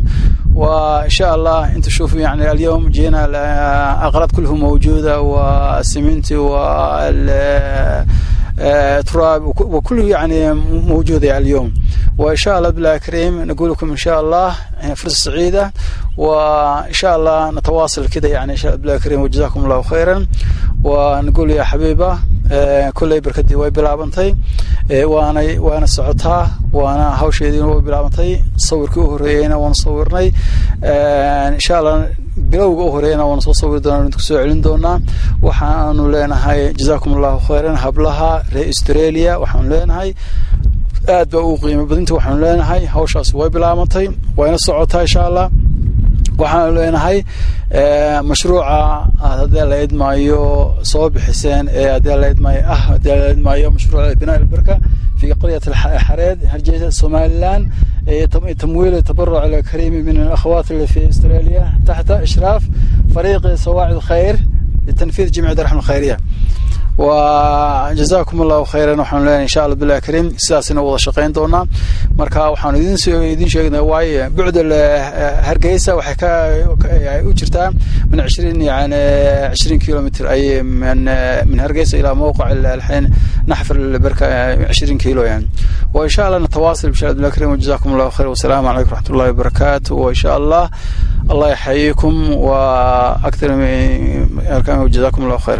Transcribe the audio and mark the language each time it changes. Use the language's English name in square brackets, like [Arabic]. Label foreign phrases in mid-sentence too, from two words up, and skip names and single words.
[Arabic] وإن شاء الله أنتم شوفوا يعني اليوم جينا الأغراض كلها موجودة، والسمنت والتراب وكله يعني موجودة يعني اليوم. وإن شاء الله بالله كريم نقول لكم إن شاء الله فرصة سعيدة، وإن شاء الله نتواصل كده يعني إن شاء الله بالله كريم وجزاكم الله خيرا. ونقول يا حبيبة كل بركتي [Somali] way bilaabantay waana socotaa waana hawsheedii way bilaabantay. sawirkii u horeeyayna waan sawirnay [Arabic] إن شاء الله, [Somali] bilowga u horeeyayna waan soo sawir doonaa, inta soo celin doonaa. waxaanu leenahay [Arabic] جزاكم الله خيرا [Somali] hablaha reer Australia, waxaanu leenahay aad ba u qiimo badinta. waxaanu leenahay hawshaas way bilaabantay wayna socotaa [Arabic] إن شاء الله. [Somali] waxaan leenahay mashruuca hadda la idmaayo soo bixiseen hadda la idmaayo mashruuca binaa [Arabic] البركة في قرية الحريد هرجية سوماليلاند، تمويل تبرع الكريم من الأخوات اللي في أستراليا تحت إشراف فريق سواعد الخير لتنفيذ جمعية الرحمة الخيرية. وجزاكم الله خيرا. [Somali] waxaan leenahay [Arabic] إن شاء الله بالله كريم [Somali] sidaasina wada shaqeyn doona. marka waxaan idin sheegnaa waay buucda Hargeysa waxay ka u jirtaa [Arabic] من 20 يعني 20 كيلومتر أي من هرقيسة إلى موقع الحين نحفر البركة 20 كيلو يعني. وإن شاء الله نتواصل بشأن الله الكريم وجزاكم الله خير والسلام عليكم ورحمة الله وبركاته. وإن شاء الله الله يحييكم وأكثر من وجزاكم الله خيرا.